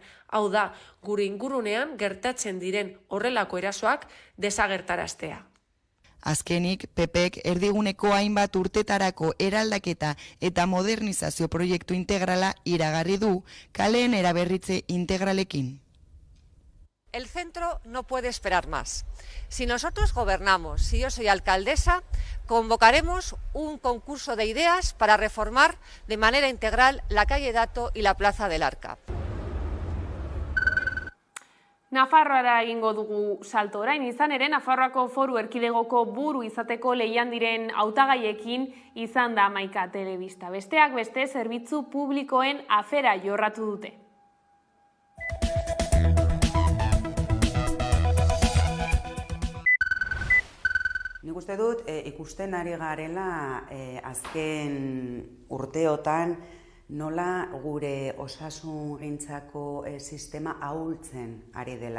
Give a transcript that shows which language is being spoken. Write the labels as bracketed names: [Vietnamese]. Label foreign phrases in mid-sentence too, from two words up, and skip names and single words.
[Basque] Hau da, gure ingurunean gertatzen diren horrelako erasoak desagertaraztea. Azkenik, PPek erdiguneko hainbat urtetarako eraldaketa eta modernizazio proiektu integrala iragarri du kaleen eraberritze integralekin. [Spanish] El centro no puede esperar más. Si nosotros gobernamos, si yo soy alcaldesa, convocaremos un concurso de ideas para reformar de manera integral la calle Dato y la plaza del Arca. [Basque] Nafarroara egingo dugu salto orain, izan ere Nafarroako Foru Erkidegoko buru izateko lehian diren hautagaiekin izan da hamaika telebista. Besteak beste zerbitzu publikoen afera jorratu dute. Nik uste dut ikusten ari garela azken urteotan nola gure osasungintzako sistema ahultzen ari dela.